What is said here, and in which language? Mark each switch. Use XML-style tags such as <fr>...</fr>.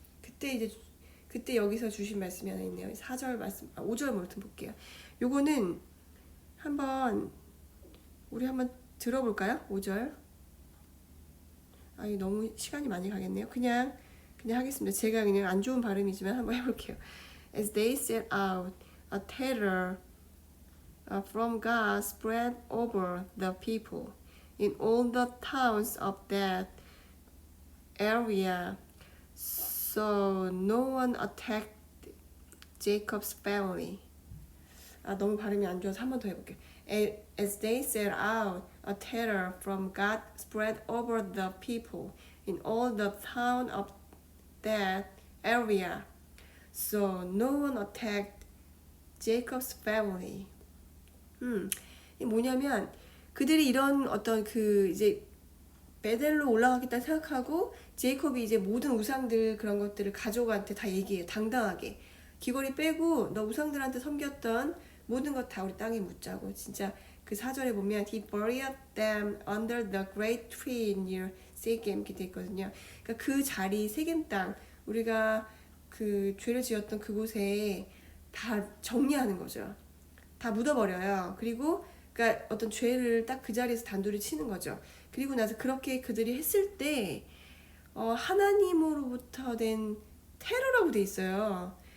<ko>그때 여기서 주신 말씀이 하나 있네요. 4절 말씀, 5절 말씀 볼게요. 요거는 우리 한번 들어볼까요? 5절. 이거 너무 시간이 많이 가겠네요. 그냥 하겠습니다. 제가 그냥 안 좋은 발음이지만 한번 해볼게요.</ko> <en>As they set out, a terror from God spread over the people in all the towns of that area, so no one attacked Jacob's family.</en> <ko>너무 발음이 안 좋아서 한 번 더 해볼게요.</ko> <en>As they set out, a terror from God spread over the people in all the town of that area, so no one attacked Jacob's family.</en> <ko>이 뭐냐면 그들이 이런 어떤 그 이제 베델로 올라가겠다 생각하고 제이콥이 이제 모든 우상들 그런 것들을 가족한테 다 얘기해요. 당당하게. 귀걸이 빼고 너 우상들한테 섬겼던 모든 것 다 우리 땅에 묻자고. 진짜 그 4절에 보면</ko> <en>He buried them under the great tree near Shechem</en> <ko>이렇게 돼 있거든요. 그러니까 그 자리 세겜 땅, 우리가 그 죄를 지었던 그곳에 다 정리하는 거죠. 다 묻어버려요. 그리고 그러니까 어떤 죄를 딱 그 자리에서 단도리 치는 거죠. 그리고 나서 그렇게 그들이 했을 때 하나님으로부터 된 테러라고 돼 있어요.</ko>